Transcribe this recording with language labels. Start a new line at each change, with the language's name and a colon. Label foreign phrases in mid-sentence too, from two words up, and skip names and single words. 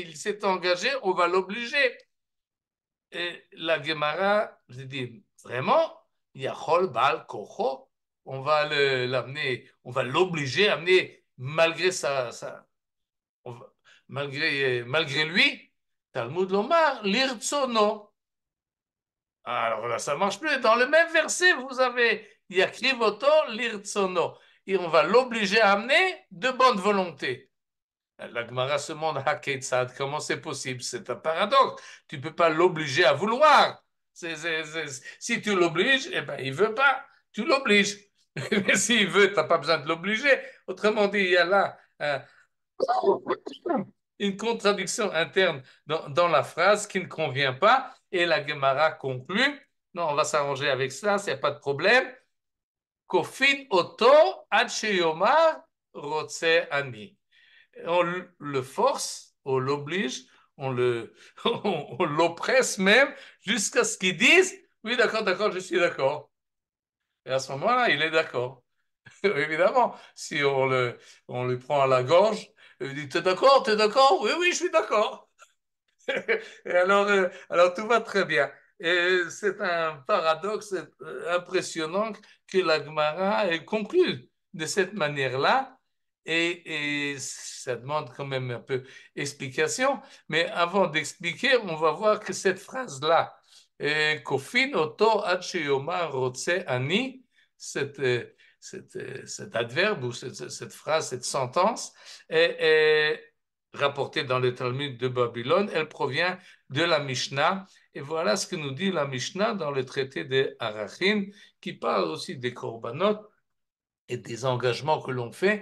French: Il s'est engagé, on va l'obliger. Et la Gemara, je dis, vraiment,
Hebrew: יכול בעל כורחו,
French: on va l'amener, on va l'obliger à amener malgré malgré lui.
Hebrew: תלמוד לומר לרצונו.
French: Alors là, ça marche plus. Dans le même verset, vous avez
Hebrew: יקריבו אותו לרצונו.
French: Et on va l'obliger à amener de bonne volonté. La Gemara se demande, comment c'est possible? C'est un paradoxe. Tu ne peux pas l'obliger à vouloir. Si tu l'obliges, eh ben, il ne veut pas. Tu l'obliges. Mais s'il veut, tu n'as pas besoin de l'obliger. Autrement dit, il y a là une contradiction interne dans la phrase qui ne convient pas. Et la Gemara conclut, non, on va s'arranger avec ça, il n'y a pas de problème.
Hebrew: כופין אותו עד שיאמר רוצה אני.
French: On le force, on l'oblige, on l'oppresse même jusqu'à ce qu'il dise, oui, d'accord, d'accord, je suis d'accord. Et à ce moment-là, il est d'accord. Évidemment, si on lui prend à la gorge, il dit, t'es d'accord, t'es d'accord? Oui, oui, je suis d'accord. Et alors tout va très bien. Et c'est un paradoxe impressionnant que la Gemara conclut de cette manière-là. Et ça demande quand même un peu d'explication. Mais avant d'expliquer, on va voir que cette phrase-là,
Hebrew: כופין אותו עד שיאמר רוצה אני,
French: cette, cet adverbe ou cette phrase, cette sentence, est rapportée dans le Talmud de Babylone. Elle provient de la Mishnah. Et voilà ce que nous dit la Mishnah dans le traité de Arachin, qui parle aussi des korbanot et des engagements que l'on fait.